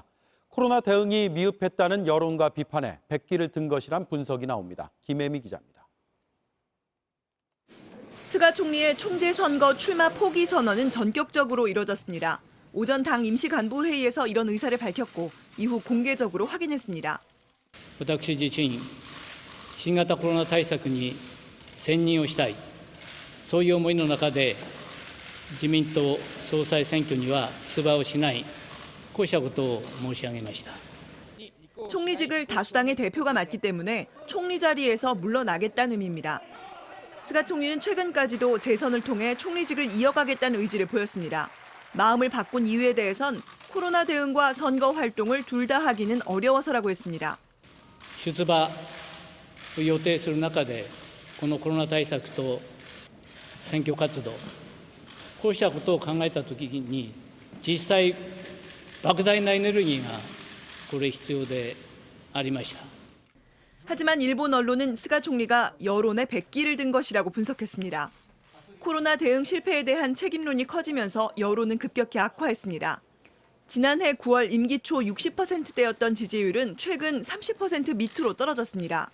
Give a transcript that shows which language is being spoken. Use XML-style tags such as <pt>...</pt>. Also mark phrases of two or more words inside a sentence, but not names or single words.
<ko>코로나 대응이 미흡했다는 여론과 비판에 백기를 든 것이란 분석이 나옵니다. 김혜미 기자입니다. 스가 총리의 총재 선거 출마 포기 선언은 전격적으로 이뤄졌습니다. 오전 당 임시간부회의에서 이런 의사를 밝혔고 이후 공개적으로 확인했습니다.</ko> <ja>私自身、新型コロナ対策に専任をしたい、そういう思いの中で自民党総裁選挙には出馬をしない、こうしたことを申し上げました。</ja> <ko>총리직을 다수당의 대표가 맡기 때문에 총리 자리에서 물러나겠다는 의미입니다. 스가 총리는 최근까지도 재선을 통해 총리직을 이어가겠다는 의지를 보였습니다. 마음을 바꾼 이유에 대해선 코로나 대응과 선거 활동을 둘 다 하기는 어려워서라고 했습니다.</ko> <ja>出馬を予定する中で、このコロナ対策と選挙活動、こうしたことを考えたときに、実際、莫大なエネルギーがこれ必要でありました。</ja> <ko>하지만 일본 언론은 스가 총리가 여론에 백기를 든 것이라고 분석했습니다. 코로나 대응 실패에 대한 책임론이 커지면서 여론은 급격히 악화했습니다. 지난해 9월 임기 초 60%대였던 지지율은 최근 30% 밑으로 떨어졌습니다.</ko>